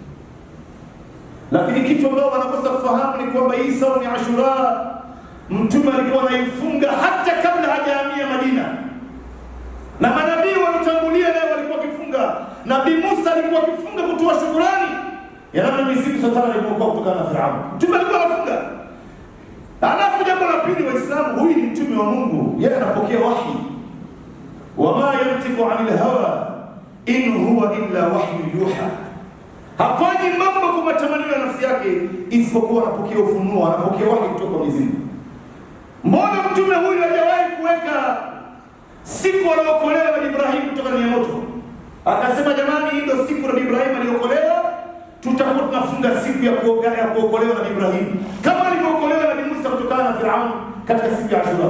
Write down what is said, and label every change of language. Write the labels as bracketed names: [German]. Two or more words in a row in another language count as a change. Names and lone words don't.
[Swahili] Lakini kitu ambao wanakosa kufahamu ni kwamba hii saumu ya Ashura Mtume alikuwa anaifunga hata kabla hajahamia Madina, na manabii walitangulia leo walikuwa wakifunga. Nabii Musa alikuwa akifunga kutoa shukrani ya namna misimu satana alikuwa kutokana na Firaun. Mtume alikuwa anafunga. Alafu jambo la pili, Waislamu, huyu ni mtume wa Mungu, yeye anapokea wahi. [Arabic] Wama yantiqu anil hawa in huwa illa wahyu yuha, [Swahili] hafanyi mambo kwa matamanio ya nafsi yake, isipokuwa anapokea ufunuo, anapokea wahi kutoka kwa Mwenyezi Mungu. Mbona mtume huyu hajawahi kuweka siku aliyookolewa na Ibrahim kutoka ndani ya moto? Akasema, jamani, hii ndio siku na Ibrahim aliokolewa, tutakuwa tunafunga siku ya kuokolewa na Ibrahim kama alivyookolewa na Musa kutokana na Firaun katika siku ya Ashura.